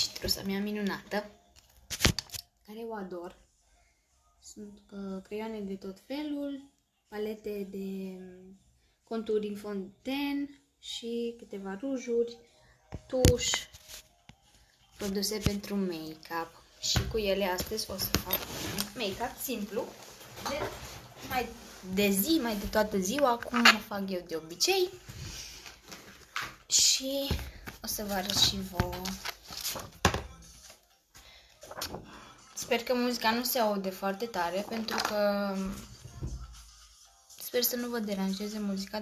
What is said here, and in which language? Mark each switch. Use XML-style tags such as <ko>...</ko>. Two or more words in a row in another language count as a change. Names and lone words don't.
<ro>Trusa mea minunată, care o ador. Sunt creioane de tot felul, palete de conturi în fond ten și câteva rujuri, tuș, produse pentru make-up. Și cu ele astăzi o să fac make-up simplu, mai de toată ziua, cum o fac eu de obicei. Și o să vă arăt și vouă. Sper că muzica nu se aude foarte tare, pentru că sper să nu vă deranjeze muzica.</ro>